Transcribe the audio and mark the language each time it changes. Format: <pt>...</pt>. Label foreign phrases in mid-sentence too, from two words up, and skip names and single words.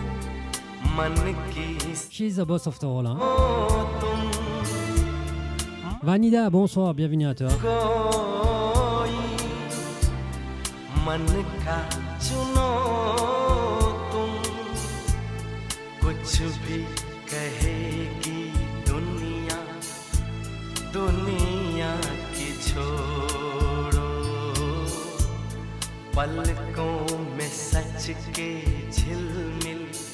<en>She's the boss of the whole.</en> <fr>Hein? Vanida, bonsoir, bienvenue à toi.</fr> <hi>मन का चुनो तुम कुछ भी कहेगी दुनिया दुनिया की छोड़ो पलकों में सच के झिलमिल</hi>